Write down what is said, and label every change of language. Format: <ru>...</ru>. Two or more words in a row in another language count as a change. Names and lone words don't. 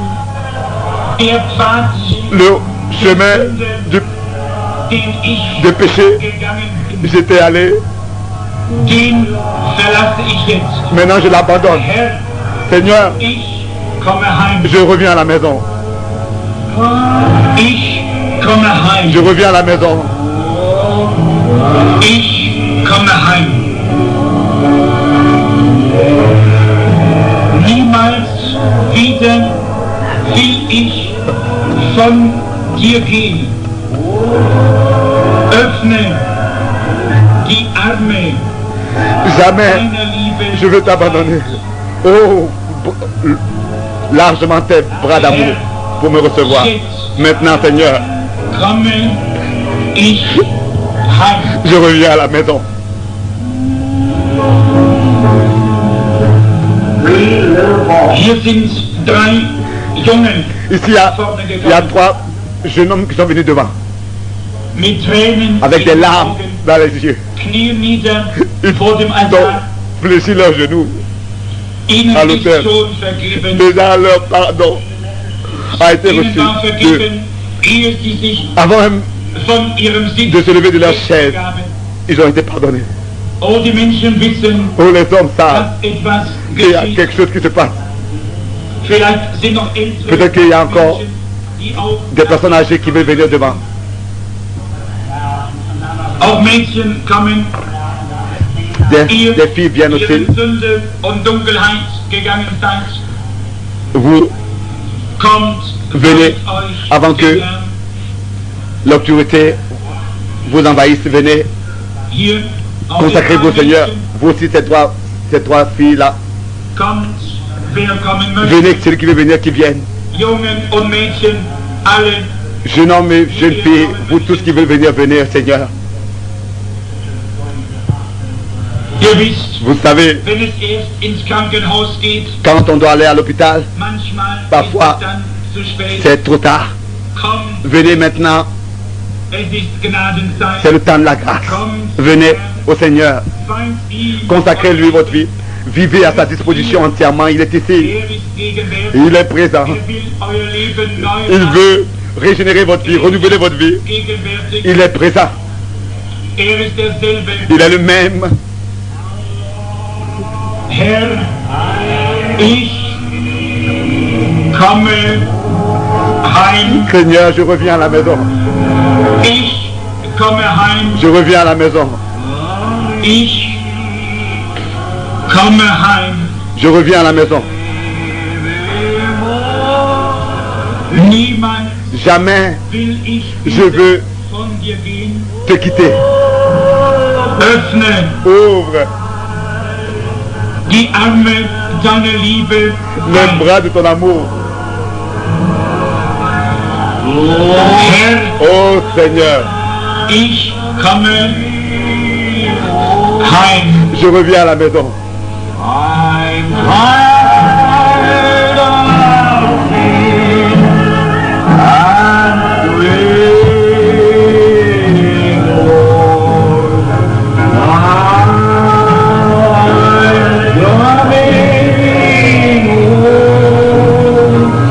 <fr>Le chemin de péché, j'étais allé. Maintenant, je l'abandonne. Seigneur, je reviens à la maison. Je reviens à la maison.</fr> <de>Niemals wieder will ich von dir gehen. Öffne die Arme.</de> <fr>Jamais je veux t'abandonner. Oh, largement tes bras d'amour. pour me recevoir. Maintenant, Seigneur,</fr> <de>komme ich heim.</de> <fr>je reviens à la maison.</fr> <de>Hier sind drei Jungen</de> <fr>Ici, il y a 3 jeunes hommes qui sont venus devant,</fr> <de>mit Tränen</de> <fr>avec</fr> <de>in</de> <fr>des</fr> <de>den</de> <fr>larmes</fr> <de>Augen,</de> <fr>dans les yeux.</fr> <de>knien nieder</de> <fr>Ils</fr> <de>vor dem</de> <fr>ont</fr> <de>Altar.</de> <fr>fléchi leurs genoux.</fr> <de>Ihnen</de> <fr>à</fr> <de>ist</de> <fr>l'autel.</fr> <de>schon vergeben.</de> <fr>Déjà, leur pardon a été</fr> <de>Ihnen</de> <fr>reçu</fr> <de>war</de> <fr>d'eux.</fr> <de>vergeben, ehe sie sich</de> <fr>Avant même</fr> <de>von ihrem Sitz</de> <fr>de se lever de leur chaise,</fr> <de>gaben.</de> <fr>ils ont été pardonnés.</fr> <de>Oh, die Menschen wissen,</de> <fr>Oh, les hommes savent</fr> <de>dass etwas</de> <fr>qu'il y a</fr> <de>geschieht.</de> <fr>quelque chose qui se passe.</fr> <de>Vielleicht sind noch ältere</de> <fr>Peut-être qu'il y a encore</fr> <de>Menschen, die auch</de> <fr>personnes âgées qui veulent venir devant.</fr> <de>Mädchen kommen,</de> <fr>Des filles viennent</fr> <de>ihr</de> <fr>aussi.</fr> <de>in Sünde und Dunkelheit gegangen seid.</de> <fr>Vous,</fr> <de>Kommt,</de> <fr>Venez,</fr> <de>freut euch</de> <fr>avant que-</fr> <de>im Herrn.</de> <fr>l'obscurité vous envahisse. Venez,</fr> <de>Hier auch</de> <fr>consacrez-vous au</fr> <de>die</de> <fr>Seigneur.</fr> <de>Mädchen.</de> <fr>Vous aussi, ces trois filles-là.</fr> <de>Kommt, wer kommen möchte.</de> <fr>Venez, celui qui veut venir, qui vienne.</fr> <de>Jungen und Mädchen, alle.</de> <fr>Jeunes hommes et jeunes filles, vous tous qui veulent venir, venez, Seigneur.</fr> <de>Ihr wisst,</de> <fr>Vous savez,</fr> <de>wenn es erst ins Krankenhaus geht,</de> <fr>quand on doit aller à l'hôpital,</fr> <de>manchmal</de> <fr>Parfois,</fr> <de>ist es dann zu spät.</de> <fr>c'est trop tard.</fr> <de>Kommt,</de> <fr>Venez maintenant,</fr> <de>es ist Gnadenzeit.</de> <fr>c'est le temps de la grâce. Venez au Seigneur,</fr> <de>Weint ihm</de> <fr>consacrez-lui votre vie. Vivez à sa disposition entièrement. Il est ici,</fr> <de>Er ist gegenwärtig.</de> <fr>il est présent.</fr> <de>Er will euer Leben neu</de> <fr>Il</fr> <de>machen.</de> <fr>veut régénérer votre vie, renouveler votre vie.</fr> <de>Gegenwärtig.</de> <fr>Il est présent.</fr> <de>Er ist derselbe.</de> <fr>Il est le même.</fr> <de>Herr, ich komme heim.</de> <fr>Seigneur, je reviens à la maison.</fr> <de>Ich komme heim.</de> <fr>Je reviens à la maison.</fr> <de>Ich komme heim.</de> <fr>Je reviens à la maison.</fr> <de>Niemand</de> <fr>Jamais</fr> <de>will ich</de> <fr>je veux</fr> <de>von dir gehen.</de> <fr>te quitter.</fr> <de>Öffne</de> <fr>Ouvre</fr> <de>die Arme deiner Liebe.</de> <fr>les bras de ton amour.</fr> <de>Herr,</de> <fr>Oh Seigneur,</fr> <de>ich komme heim.</de> <fr>je reviens à la maison.</fr> <en>I'm tired of being and waiting, Lord. I'm coming home.</en>